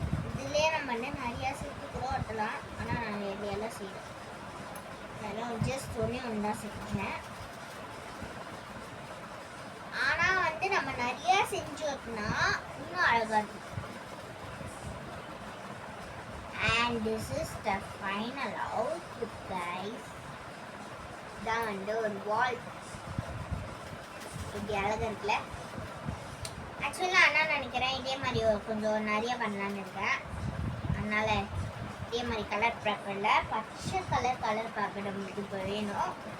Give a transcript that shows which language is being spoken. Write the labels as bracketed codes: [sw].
[ta] இதுலேயே நம்ம நிறையா சேர்த்து கூட ஒட்டலாம். ஆனால் நான் எல்லாம் செய்யறேன். அதெல்லாம் ஜஸ்ட் ஒன்று தான் செஞ்சேன். ஆனால் நம்ம நிறையா செஞ்சு ஒட்டினா இன்னும் அழகாக இருக்கும். [en] And this is the final output guys. [ta] தான் ஒரு வால் இப்படி அழகாக இருக்குல்ல. ஆக்சுவலாக நான் நினைக்கிறேன் இதே மாதிரி கொஞ்சம் நிறைய பண்ணலான்னு இருக்கேன். அதனால இதே மாதிரி கலர் பேப்பரில் பச்சை கலர் பேப்பர் நம்மளுக்கு இப்போ வேணும்.